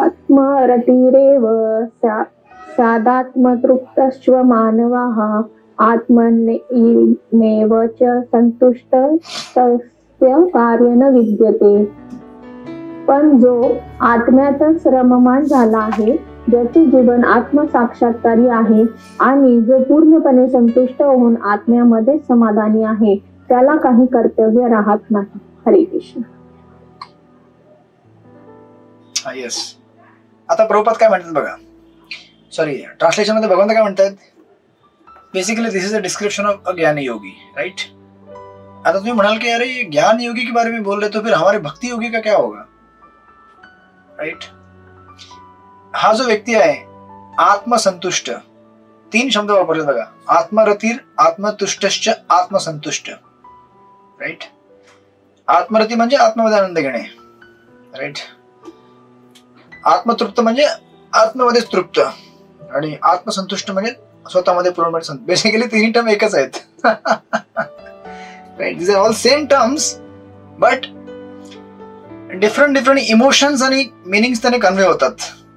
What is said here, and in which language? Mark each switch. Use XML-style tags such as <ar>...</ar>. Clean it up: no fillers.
<sa>यस्यात्वात्मरतिरेव सादात्मतृप्तश्च मानवाः आत्मनेव च संतुष्टः तस्य कार्य न विद्यते.</sa> <mr>पण जो आत्म्यातच रममाण झाला आहे, ज्याचे जीवन आत्मसाक्षात्कारी आहे आणि जो पूर्णपणे संतुष्ट होऊन आत्म्यामध्ये समाधानी आहे, त्याला काही कर्तव्य राहत नाही. हरे कृष्ण.</mr> <en>Yes.</en> <mr>आता प्रभुपाद काय म्हणतात बघा. सॉरी, ट्रान्सलेशन मध्ये भगवंत काय म्हणतात.</mr> <en>Basically this is a description of a jnani yogi. Right.</en> <mr>आता तुम्ही म्हणाल की अरे</mr> <hi>ये ज्ञान योगी के बारे में बोल रहे तो फिर हमारे भक्ति योगी का क्या होगा.</hi> <en>Right.</en> <mr>हा जो व्यक्ती आहे आत्मसंतुष्ट, 3 शब्द वापरले बघा. आत्मरतीर, आत्मतुष्टश्च, आत्मसंतुष्ट.</mr> <en>Right.</en> <mr>आत्मरती म्हणजे आत्ममध्ये आनंद घेणे. राइट. आत्मतृप्त म्हणजे आत्ममध्येच तृप्त आणि आत्मसंतुष्ट म्हणजे स्वतःमध्ये पूर्णपणे. बेसिकली तिन्ही टर्म एकच आहेत. Right.</mr> <en>these are all same terms but different emotions</en> <mr>आणि मिनिंग्स त्याने कन्वे होतात.</mr>